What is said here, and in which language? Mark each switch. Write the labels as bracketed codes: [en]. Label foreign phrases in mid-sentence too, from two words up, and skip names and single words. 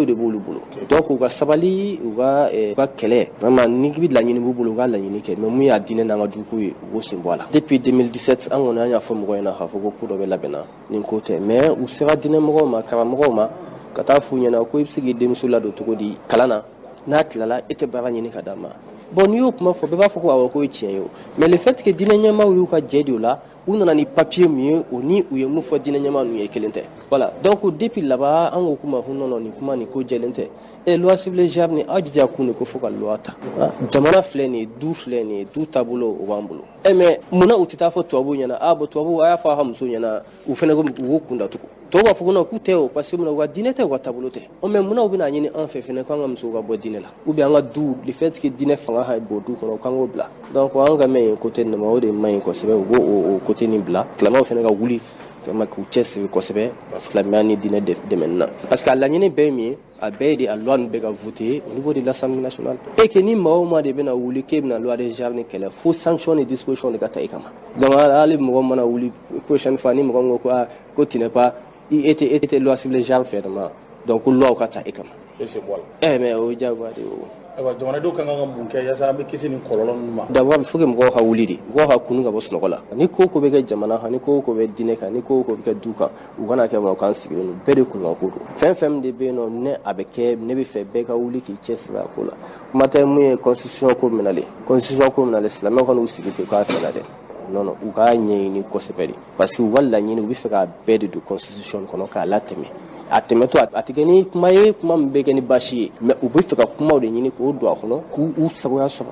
[bm] de b'olu bolo donc u ka sabali u ka kɛlɛ vraiment ni bɛ laɲini b'u bolo u ka laɲini kɛ mais mun y'a diinɛ n'an ka duko ye u k'o sen bɔ a la depuis 2017 an kɔni an y'a fɔ mɔgɔw ɲɛna k'a fɔ ko dɔ bɛ labɛnna nin ko tɛ mais u sera diinɛ mɔgɔw ma karamɔgɔw ma ka taa f'u ɲɛna ko i bɛ se k'i denmuso ladon cogo di kalan na n'a tilala e tɛ baara ɲini ka d'a ma bon n'i y'o kuma fɔ bɛɛ b'a fɔ ko awɔ ko ye tiɲɛ ye o mais [fr] le fait que [bm] diinɛ ɲɛmaaw y'u ka jɛ de o la u nana ni papier min ye o ni u ye mun fɔ diinɛ ɲɛmaa ninnu ye kelen tɛ [fr] voilà donc depuis [bm] laban an ko kuma ko non nin kuma nin ko jɛlen tɛ [fr] loi civile [bm] javne aw jija kun de ko fo ka loi ta jamana filɛ nin ye du filɛ nin ye du taabolo o b'an bolo mais munna u tɛ taa fɔ tubabuw ɲɛna bon tubabuw a y'a fɔ a ka muso ɲɛna u fana ko u k'u kun datugu tɔw b'a fɔ ko non k'u tɛ o parce que munna u ka diinɛ tɛ u ka taabolo tɛ mais munna u bɛna ɲini an fɛ fana k'an ka musow ka bɔ diinɛ la [fr] ou bien [bm] an ka du [fr] le fait que [bm] diinɛ fanga ka bon du kɔnɔ k'an k'o bila donc an ka mɛn yen côté nin ma o de man ɲi kosɛbɛ u b'o côté nin bila silamɛw fana ka wuli vraiment k'u cɛsiri kosɛbɛ silamɛya ni diinɛ dɛmɛni na parce que a laɲini bɛɛ ye min ye a bɛɛ de a loi ninnu bɛ ka voter [fr] au niveau de l'Assemblée nationale et que [bm] ni maa o maa de bɛna wuli k'e bɛna loi de javne kɛlɛ fo sanction ni disposition de ka ta i kama donc hali mɔgɔ mana wuli [fr] prochaine fois [bm] ni mɔgɔ min ko ko [fr] tu n'es pas [bm] e tɛ [fr] loi civile [bm] javne fɛ dama donc ko loi ka ta i kama mais o ye diyagoya de ye o jamanadenw kan ka mun kɛ yaasa an bɛ kisi nin kɔlɔlɔ ninnu ma [fr] d'abord il faut que [bm] mɔgɔw ka wuli de mɔgɔw ka kunu ka bɔ sunɔgɔ la ni ko ko bɛ kɛ jamana kan ni ko ko bɛ diinɛ kan ni ko ko bɛ kɛ du kan u kana kɛ mɔgɔ kan sigilen don bɛɛ de kunkan ko don fɛn fɛn de bɛ yen nɔ ne a bɛ kɛ ne bɛ fɛ bɛɛ ka wuli k'i cɛsiri a ko la kuma tɛ mun ye constitution ko minɛlen silamɛw ka n'u sigi ten k'a fɛ la dɛ non u k'a ɲɛɲini kosɛbɛ de parce que u ka laɲini u bɛ fɛ k'a bɛɛ de don constitution kɔnɔ k'a latɛmɛ a tɛmɛtɔ a tɛ kɛ ni kuma ye kuma min bɛ kɛ ni baasi ye mais u bɛ fɛ ka kumaw de ɲini k'o don a kɔnɔ k'u sagoya sɔrɔ